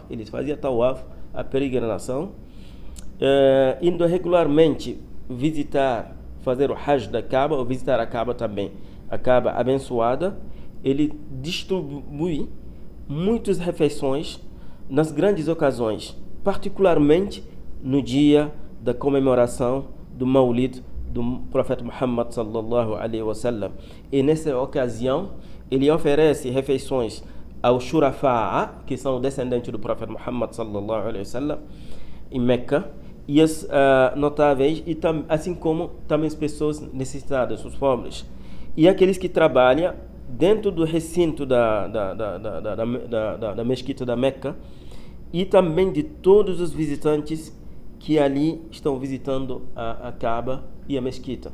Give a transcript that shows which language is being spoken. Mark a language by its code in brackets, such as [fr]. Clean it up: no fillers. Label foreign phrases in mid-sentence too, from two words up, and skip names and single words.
[pt] Ele fazia tawaf, a peregrinação, indo regularmente fazer o Hajj da Kaaba, ou visitar a Kaaba também, a Kaaba abençoada. Ele distribui muitas refeições nas grandes ocasiões, particularmente no dia da comemoração do Maulid do profeta Muhammad [ar] صلى الله عليه وسلم. [pt] E nessa ocasião ele oferece refeições aos Shurafa'a, que são descendentes do profeta Muhammad [ar] صلى الله عليه وسلم, [pt] em Meca, e as notáveis, e assim como também as pessoas necessitadas, os pobres, e aqueles que trabalham dentro do recinto da mesquita da Meca, e também de todos os visitantes que ali estão visitando a Kaaba e a mesquita.